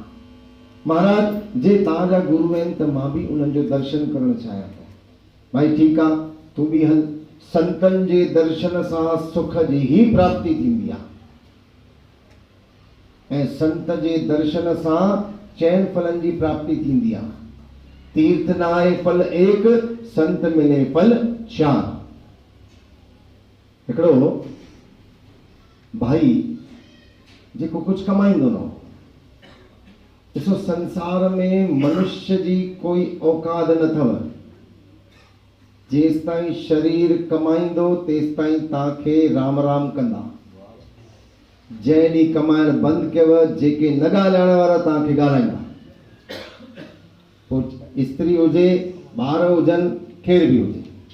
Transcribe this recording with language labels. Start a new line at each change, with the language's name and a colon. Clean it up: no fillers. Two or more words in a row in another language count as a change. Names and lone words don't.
Sindhi: महाराज जे तव्हांजा गुरु आहिनि त मां बि उन्हनि जो दर्शन करणु चाहियां थो। भाई ठीकु आहे, तूं बि हल। संतनि जे दर्शन सां सुख जी ही प्राप्ति थींदी आहे, ऐं संत जे दर्शन सां चइनि फलनि जी प्राप्ति थींदी आहे। तीर्थ न आहे फल एक, संत मिले फल चार। हिकिड़ो भाई जेको कुझु कमाईंदो न, ॾिसो संसार में मनुष्य जी कोई औकात न अथव। जेसि ताईं शरीर कमाईंदो तेसि ताईं तव्हांखे राम राम कंदा। जंहिं ॾींहुं कमाइण बंदि कयव, जेके न ॻाल्हाइण वारा तव्हांखे ॻाल्हाईंदा। पोइ स्त्री हुजे, ॿार हुजनि, केर बि हुजे।